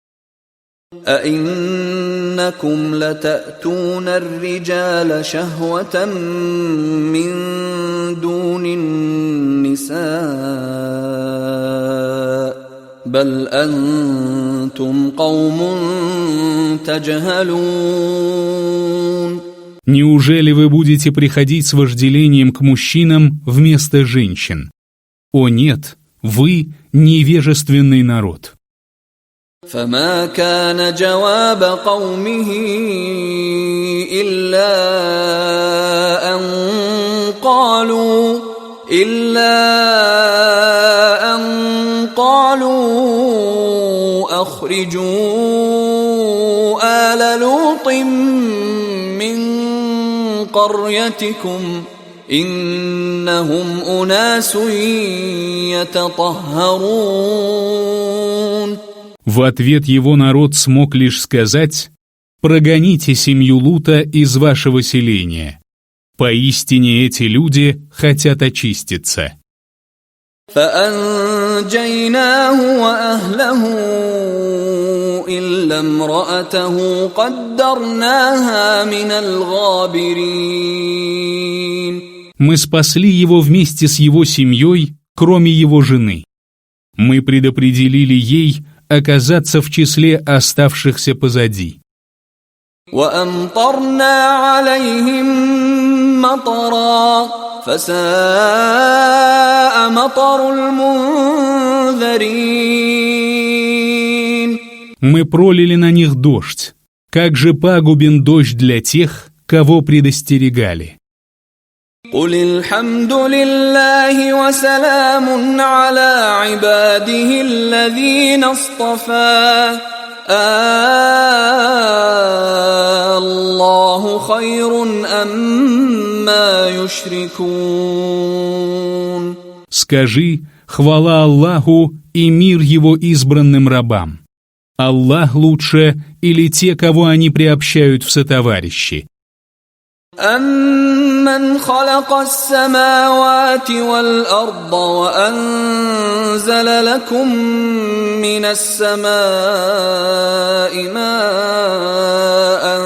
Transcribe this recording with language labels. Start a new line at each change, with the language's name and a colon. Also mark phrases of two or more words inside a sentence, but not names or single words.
Arabic: أئنكم لتأتون الرجال شهوة من دون النساء بل أنتم قوم تجهلون.
Russian: Неужели вы будете приходить с вожделением к мужчинам вместо женщин? О нет, вы невежественный народ.
Arabic: فما كان جواب قومه إلا أن قالوا أخرجوا آل لوط من قريتكم إنهم أناس يتطهرون.
Russian: В ответ его народ смог лишь сказать: «Прогоните семью Лута из вашего селения. Поистине эти люди хотят очиститься».
Arabic: فأنجيناه وأهله إلا امرأته قدرناها من الغابرين.
Russian: Мы спасли его вместе с его семьей, кроме его жены. Мы предопределили ей оказаться в числе оставшихся позади.
Arabic: وأمطرنا عليهم مطرا فساء مطر المنذرين.
Russian: Мы пролили на них дождь. Как же пагубен дождь для тех, кого предостерегали.
Arabic: قل الحمد لله وسلام على عباده الذين اصطفى الله خير أما يشركون.
Russian: Скажи: хвала Аллаху и мир его избранным рабам. Аллах лучше или те, кого они приобщают в сотоварищи?
Arabic: أَمَّنْ خَلَقَ السَّمَاوَاتِ وَالْأَرْضَ وَأَنزَلَ لَكُم مِّنَ السَّمَاءِ مَاءً